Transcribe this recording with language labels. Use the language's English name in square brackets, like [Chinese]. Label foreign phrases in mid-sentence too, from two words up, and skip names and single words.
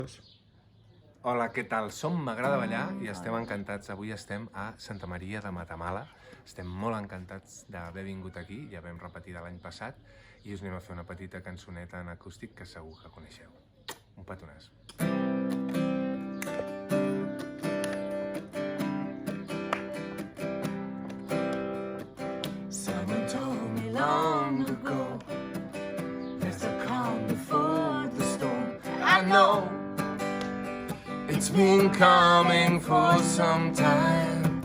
[Catalan] Hola, què tal? Som M'agrada ballar i estem encantats. Avui estem a Santa Maria de Matamala. Estem molt encantats d'haver vingut aquí, ja vam repetir de l'any passat, i us anem a fer una petita cançoneta en acústic que segur que coneixeu. Un petonàs. [English] Someone told me long ago, there's a calm before the storm. I know it's been coming for some time.